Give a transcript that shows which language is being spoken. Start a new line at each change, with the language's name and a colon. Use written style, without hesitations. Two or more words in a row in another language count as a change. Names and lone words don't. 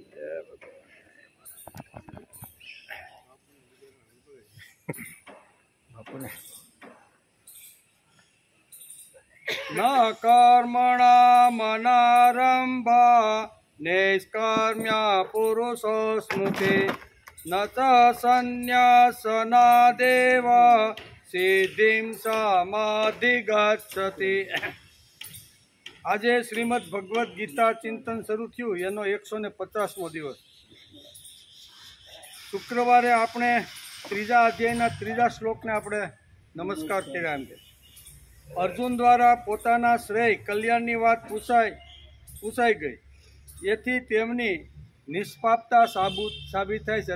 Sanskrit: न कर्मणा मनारम्भा नैष्कर्म्य पुरुषो स्मृते न च सन्न्यासनादेव सिद्धिं समाधिगच्छति।
Gujarati: આજે શ્રીમદ ભગવદ્ ગીતા ચિંતન શરૂ થયું એનો 150મો દિવસ। શુક્રવારે આપણે 3જા અધ્યાયના 3જા શ્લોકને આપણે નમસ્કાર કર્યા એમ કે અર્જુન દ્વારા પોતાના શ્રેય કલ્યાણની વાત પૂછાઈ ગઈ, એથી તેમની નિષ્પાપતા સાબિત થાય છે।